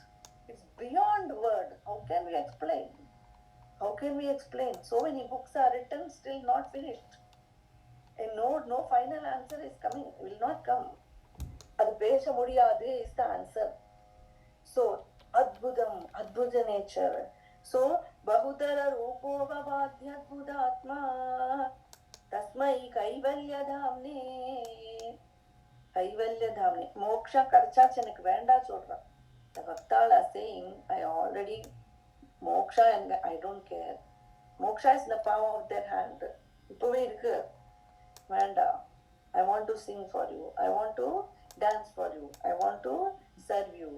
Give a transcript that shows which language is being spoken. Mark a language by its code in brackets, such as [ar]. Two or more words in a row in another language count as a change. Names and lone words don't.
[en] It's beyond word. How can we explain? How can we explain? So many books are written, still not finished. And no final answer is coming, will not come. [ta] அது பேச முடியாது [en] is the answer. So, adbhuta nature. So, [sa] बहुधा रूपो वा भात्यद्भुतात्मा तस्मै कैवल्यधाम्ने. [ta] மோக்ஷ கிடைச்சாச்சு எனக்கு வேண்டா சொல்ற. [en] The Bhaktal are saying, I already moksha and I don't care. Moksha is in the palm of their hand. [ta] இப்போவே இருக்கு. [en] Vanda. I want to sing for you. I want to dance for you. I want to serve you.